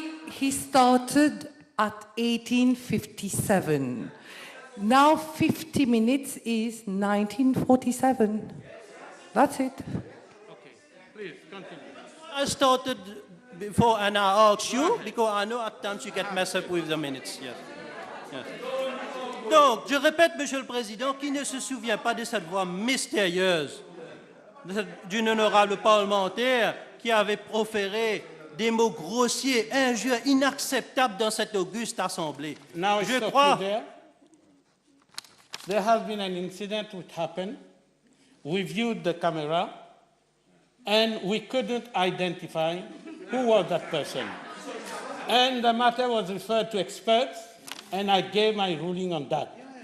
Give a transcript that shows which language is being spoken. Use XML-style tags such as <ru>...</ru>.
<en>He started at 1857. Now 50 minutes is 1947. That's it. Okay, please continue. I started before and I asked you because I know at times you get messed up with the minutes. Yes.</en> <fr>Donc, je répète, Monsieur le Président, qui ne se souvient pas de cette voix mystérieuse d'une honorable parlementaire qui avait proféré des mots grossiers, injures, inacceptables dans cette auguste Assemblée.</fr> <en>Now</en> <fr>Je crois...</fr> <en>There has been an incident which happened. We viewed the camera and we couldn't identify who was that person. And the matter was referred to experts and I gave my ruling on that.</en>